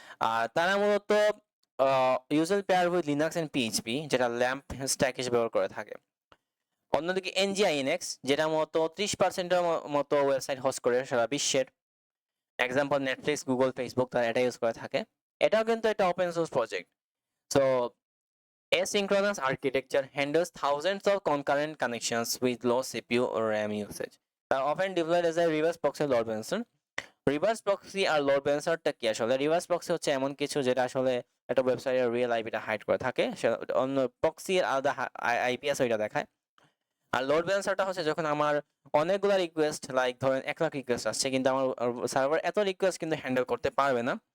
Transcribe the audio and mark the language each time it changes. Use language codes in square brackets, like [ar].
[bn] আর তারা মূলত [en] usual pair with Linux and PHP, [bn] যেটা ল্যাম্প স্ট্যাক হিসেবে ব্যবহার করে থাকে। অন্যদিকে এনজিআইএনএক্স, যেটা মূলত 30%-এর মতো ওয়েবসাইট হোস্ট করে সারা বিশ্বের, এক্সাম্পল নেটফ্লিক্স, গুগল, ফেসবুক, তারা এটা ইউজ করে থাকে। এটাও কিন্তু একটা open source project. [en] So asynchronous architecture handles thousands of concurrent connections with low CPU or RAM usage. They are often deployed as a reverse proxy load balancer. [bn] Reverse proxy আর load ব্যালেন্সারটা কি আসলে? Reverse proxy হচ্ছে এমন কিছু যেটা আসলে একটা ওয়েবসাইটের real আইপিটা hide করে থাকে, অন্য প্রক্সি এর আলাদা আইপি আছে ওইটা দেখায়। আর লোড ব্যালেন্সারটা হচ্ছে যখন আমার অনেকগুলো রিকোয়েস্ট, লাইক ধরেন 1 লাখ রিকোয়েস্ট আসছে, কিন্তু আমার সার্ভার এত রিকোয়েস্ট কিন্তু হ্যান্ডেল করতে পারবে না।